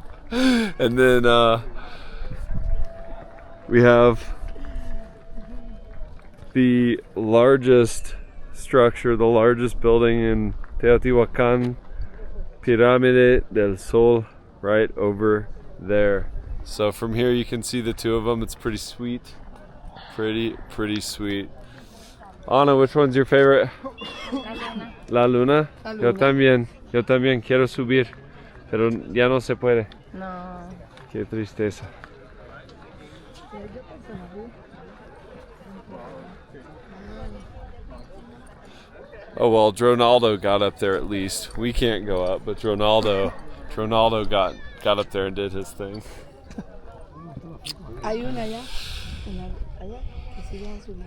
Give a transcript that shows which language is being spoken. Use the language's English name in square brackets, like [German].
[English] And then we have the largest structure, the largest building in Teotihuacan, Pirámide del Sol, right over there. So from here you can see the two of them. It's pretty sweet. Pretty sweet. Ana, which one's your favorite? [Spanish] La Luna. La Luna. Yo también quiero subir, pero ya no se puede. No. Qué tristeza. [English] Oh well, Dronaldo got up there at least. We can't go up, but Dronaldo got up there and did his thing. [Spanish] Hay una allá, allá, que sí van subiendo.